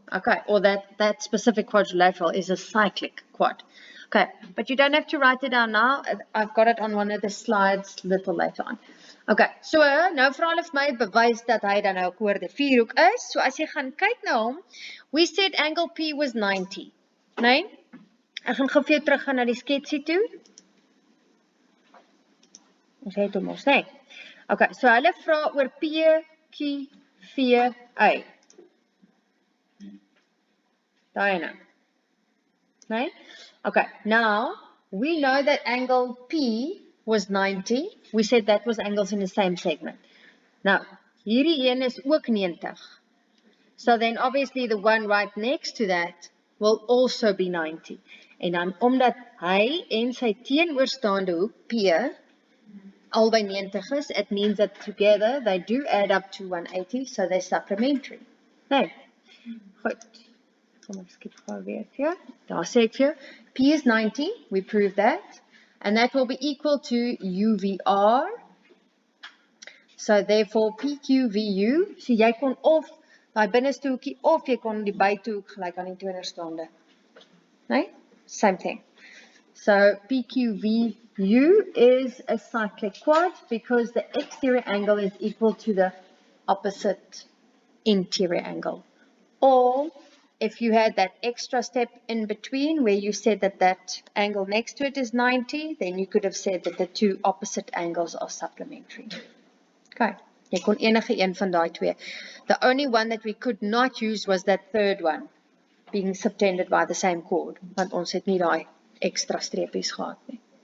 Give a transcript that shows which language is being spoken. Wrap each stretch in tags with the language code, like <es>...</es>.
<en>Okay, or that specific quadrilateral is a cyclic quad. Okay, but you don't have to write it down now. I've got it on one of the slides a little later on.</en> <af>Okay, so nou vra hulle vir my bewys dat hy dan nou 'n koorde vierhoek is. So as jy gaan kyk na hom,</af> <en>we said angle P was 90.</en> <af>Nee? Ek gaan gou vir jou teruggaan na die sketsie toe. Ons het hom ons sê. Okay, so hulle vra oor PQVA. Daai nou. Nee?</af> <en>Okay, now we know that angle P was 90. We said that was angles in the same segment. Now,</en> <af>hierdie een is ook 90.</af> <en>So then obviously the one right next to that will also be 90.</en> <af>En dan omdat hy en sy teenoorstaande hoek P albei 90 is,</af> <en>it means that together they do add up to 180, so they're supplementary.</en> <af>Nee. Goed. Kom ek skiep gou weer vir jou. Daar sê ek vir jou,</af> <en>P is 90, we prove that, and that will be equal to UVR. So therefore</en> <af>PQVU, so jy kon of daai binneste hoekie of jy kon die buitehoek gelyk aan die teenoorstaande.</af> <en>Nee? Same thing. So PQVU is a cyclic quad because the exterior angle is equal to the opposite interior angle. Or if you had that extra step in between where you said that that angle next to it is 90, then you could have said that the two opposite angles are supplementary.</en> <af>Okay, jy kon enige een van daai twee.</af> <en>The only one that we could not use was that third one, being subtended by the same chord,</en> <af>want ons het nie daai extra streepies gehad nie.</af>